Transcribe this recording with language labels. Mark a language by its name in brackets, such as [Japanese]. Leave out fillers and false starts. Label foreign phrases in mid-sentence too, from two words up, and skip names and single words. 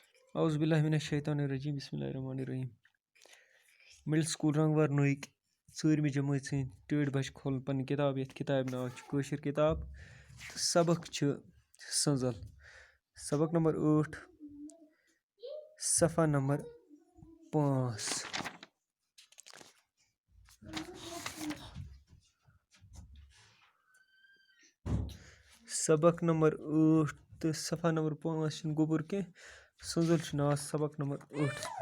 [Arabic] أعوذ بالله من الشيطان الرجيم بسم الله الرحمن الرحيم. [Kashmiri] मिडिल स्कूल रंगवरनुक 4th जमात सं टेढ़ बच खोल पन किताब यथ किताब नाव छ कशर किताब सबक छ संजल सबक नंबर 8 सफ़ा नंबर 5। सबक नंबर 8 तो सफ़ा नंबर 5 गोबर के संजल छ नाव सबक नंबर 8